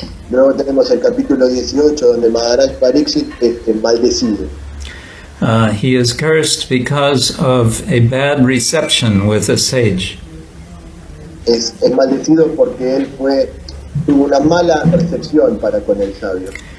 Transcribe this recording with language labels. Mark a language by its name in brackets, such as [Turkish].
[Spanish] Luego tenemos el capítulo 18 donde Maharaj Pariksit es maldecido. [English] He is cursed because of a bad reception with a sage. [Spanish] Es maldecido porque él tuvo una mala recepción para con el sabio.